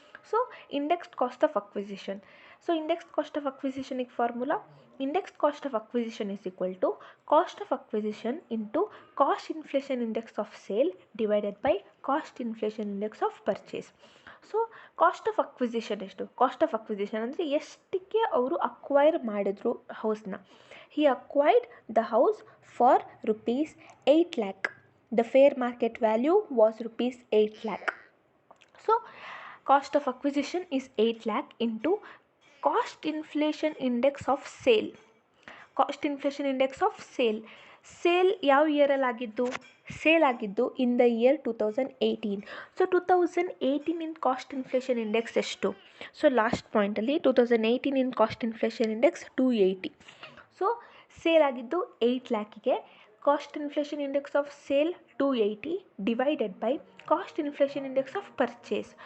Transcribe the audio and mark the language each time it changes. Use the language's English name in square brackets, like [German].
[English] So indexed cost of acquisition. So indexed cost of ಅಕ್ವಿಸಿಷನಿಗೆ formula: indexed cost of acquisition is equal to cost of acquisition into cost inflation index of sale divided by cost inflation index of purchase. So cost of acquisition [Kannada] ಎಷ್ಟು, cost of acquisition ಅಂದರೆ ಎಷ್ಟಕ್ಕೆ ಅವರು acquire ಮಾಡಿದ್ರು ಹೌಸ್ನ. [English] He acquired the house for rupees 8 lakh. The fair market value was rupees 8 lakh. So cost of acquisition is 8 lakh into cost inflation index of sale. Cost inflation index of sale. [Kannada] Sale ಯಾವ ಇಯರಲ್ಲಿ ಆಗಿದ್ದು, sale ಆಗಿದ್ದು [English] In the year 2018. So 2018 in cost inflation index [Kannada] ಎಷ್ಟು. [English] So last ಪಾಯಿಂಟಲ್ಲಿ 2018 in cost inflation index 280. So sale [Kannada] ಆಗಿದ್ದು 8 ಲ್ಯಾಕಿಗೆ. [English] Cost inflation index of sale 280 divided by cost inflation index of purchase.